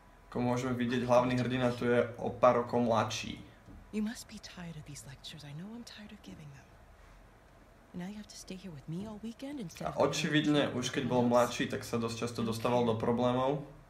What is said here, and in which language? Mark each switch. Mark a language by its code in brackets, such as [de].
[sk] Ako môžeme vidieť, hlavný hrdina tu je o pár rokov mladší. [en] You must be tired of these lectures. I know I'm tired of giving them. And now you have to stay here with me all weekend instead A of... [sk] očividne, už keď bol mladší, tak sa dosť často dostával do problémov.